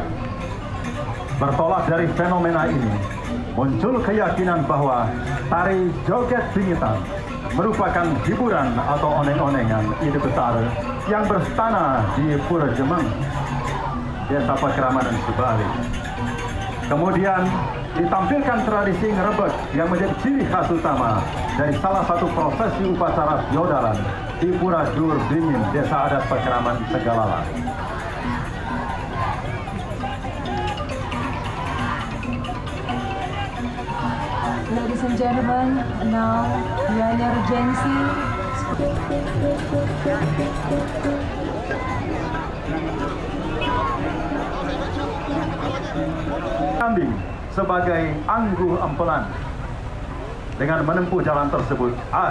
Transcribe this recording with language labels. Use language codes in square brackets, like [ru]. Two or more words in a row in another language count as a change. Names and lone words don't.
[id] Bertolak dari fenomena ini, muncul keyakinan bahwa tari joget pingitan merupakan hiburan atau oneng-onengan ide besar yang berstana di Pura Jemeng, Desa Pakraman Sebalu. Kemudian ditampilkan tradisi ngerebek yang menjadi ciri khas utama dari salah satu prosesi upacara fiodalan di Pura Dur Dingin, Desa Adat Pakraman Tegalalang. [en] Ladies and gentlemen, now Gianyar Gensi. [id] Kambing sebagai angguh empelan. Dengan menempuh jalan tersebut,